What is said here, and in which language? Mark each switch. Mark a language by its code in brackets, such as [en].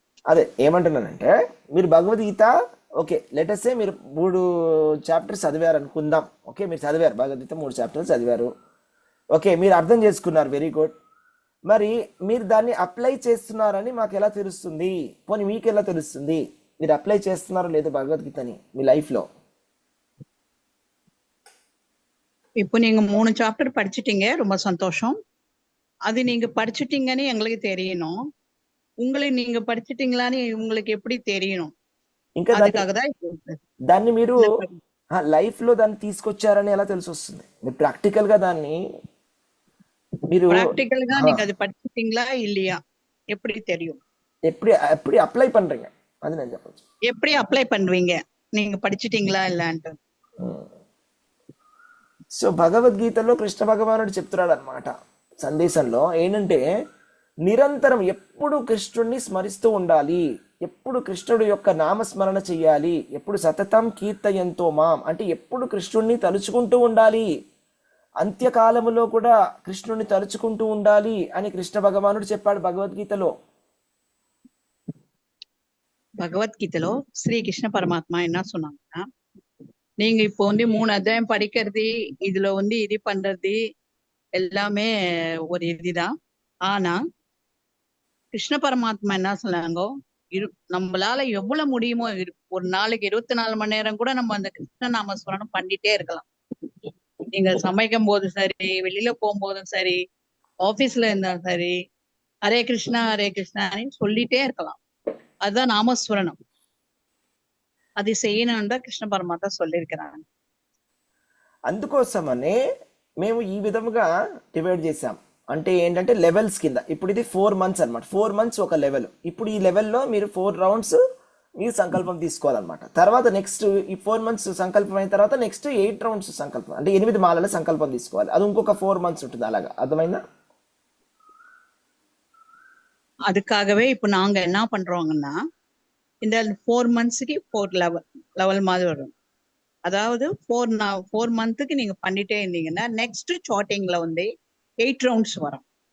[te] అదే ఏమంటున్నానంటే, మీరు భగవద్గీత ఓకే లెటర్స్ సే మీరు 3 చాప్టర్స్ చదివారు అనుకుందాం. ఓకే, మీరు చదివారు భగవద్గీత 3 చాప్టర్స్ చదివారు, ఓకే, మీరు అర్థం చేసుకున్నారు, వెరీ గుడ్. మరి మీరు దాన్ని అప్లై చేస్తున్నారని మాకు ఎలా తెలుస్తుంది? పోనీ మీకు ఎలా తెలుస్తుంది మీరు అప్లై చేస్తున్నారో లేదో భగవద్గీతని మీ లైఫ్లో? [ta] இப்போ நீங்க 3 சாப்டர் படிச்சிட்டீங்க, ரொம்ப சந்தோஷம். அது நீங்க படிச்சிட்டீங்கன்னு எங்களுக்கு தெரியணும். உங்களை நீங்க படிச்சிட்டீங்களான்னு உங்களுக்கு எப்படி தெரியணும்? [te] ఇంకా [ta] அதுக்காக தான் [te] దాన్ని మీరు లైఫ్ లో దాన్ని తీసుకొచ్చారని ఎలా తెలిసి వస్తుంది? మీరు ప్రాక్టికల్ గా దాన్ని మీరు ప్రాక్టికల్ గా [ta] நீங்க அது படிச்சிட்டீங்களா இல்லையா எப்படி தெரியும்? எப்படி [te] అప్లై [ta] பண்றீங்க [te] అది నేను చెప్పొచ్చు. [ta] எப்படி అప్లై பண்ணுவீங்க நீங்க படிச்சிட்டீங்களா இல்லன்னு? [te] సో భగవద్గీతలో కృష్ణ భగవానుడు చెప్తున్నాడు అనమాట సందేశంలో ఏంటంటే, నిరంతరం ఎప్పుడు కృష్ణుడిని స్మరిస్తూ ఉండాలి, ఎప్పుడు కృష్ణుడు యొక్క నామస్మరణ చెయ్యాలి, ఎప్పుడు సతతం కీర్తయంతో మాం అంటే ఎప్పుడు కృష్ణుడిని తలుచుకుంటూ ఉండాలి, అంత్యకాలములో కూడా కృష్ణుడిని తలుచుకుంటూ ఉండాలి అని కృష్ణ భగవానుడు చెప్పాడు భగవద్గీతలో. భగవద్గీతలో శ్రీ కృష్ణ పరమాత్మ [ta] என்ன சொன்னாங்கன்னா, நீங்க இப்போ 3 அத்தியாயம் படிக்கிறது, இதுல இது பண்றது எல்லாமே ஒரு இதுதான். ஆனா கிருஷ்ண பரமாத்மா என்ன சொன்னாங்க, நம்மளால எவ்வளவு முடியுமோ ஒரு நாளைக்கு 24 மணி நேரம் கூட நம்ம அந்த கிருஷ்ண நாமஸ்மரணம் பண்ணிட்டே இருக்கலாம். நீங்க சமைக்கும் போதும் சரி, வெளியில போகும்போதும் சரி, ஆபீஸ்ல இருந்தாலும் சரி, ஹரே கிருஷ்ணான்னு சொல்லிட்டே இருக்கலாம். அதுதான் நாமஸ்மரணம். [te] అది చేయనంట కృష్ణ పరమాత్మ [ta] சொல்லிருக்கிறாங்க. [te] అందుకోసమనే మేము ఈ విధముగా డివైడ్ చేసాం. అంటే ఏంటంటే లెవెల్స్ కింద. ఇప్పుడు ఇది 4 మంత్స్ అనమాట. 4 మంత్స్ ఒక లెవెల్. ఇప్పుడు ఈ లెవెల్లో మీరు 4 రౌండ్స్ మీరు సంకల్పం తీసుకోవాలన్నమాట. తర్వాత నెక్స్ట్ ఈ 4 మంత్స్ సంకల్పం అయిన తర్వాత నెక్స్ట్ 8 రౌండ్స్ సంకల్పం, అంటే 8 మాలల సంకల్పం తీసుకోవాలి. అది ఇంకొక 4 మంత్స్ ఉంటుంది. అలాగా అర్థమైందా? [ta] அதுக்காகவே இப்போ நாங்க என்ன பண்றோங்கன்னா, இந்த 4 மந்த்ஸ்க்கு 4 லெவல் மாதிரி வரும். அதாவது 4 மந்த்துக்கு நீங்க பண்ணிட்டே இருந்தீங்கன்னா நெக்ஸ்ட் சார்ட்டிங்ல 8 ரவுண்ட்ஸ் வரும்.